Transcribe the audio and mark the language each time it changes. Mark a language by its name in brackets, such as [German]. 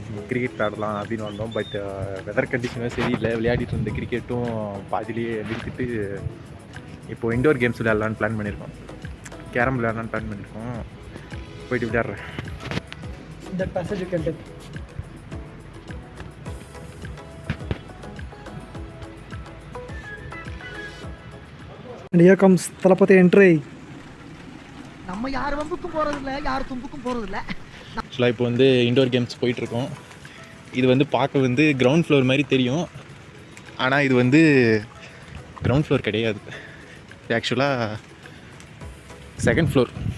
[Tamil] Cricket விளாடலாம் அப்படின்னு வந்தோம். பட் வெதர் கண்டிஷனும் சரியில்லை. விளையாடிட்டு இருந்த கிரிக்கெட்டும் பாதிலேயே நிறுத்திட்டு இப்போது இண்டோர் கேம்ஸ் விளையாடலான்னு பிளான் பண்ணியிருக்கோம். கேரம் விளையாடலான்னு பிளான் பண்ணியிருக்கோம். போயிட்டு விளையாடுறேன். [English] That passage you can take. And here comes Talapati entry. [Tamil] நம்ம யார் வம்புக்கும் போகிறதில்ல, யார் தும்புக்கும் போகிறதில்ல. ஆக்சுவலாக இப்போ வந்து இண்டோர் கேம்ஸ் போயிட்டுருக்கோம். இது வந்து பார்க்க வந்து கிரவுண்ட் ஃப்ளோர் மாதிரி தெரியும், ஆனால் இது வந்து கிரவுண்ட் ஃப்ளோர் கிடையாது. இது ஆக்சுவலாக செகண்ட் ஃப்ளோர்.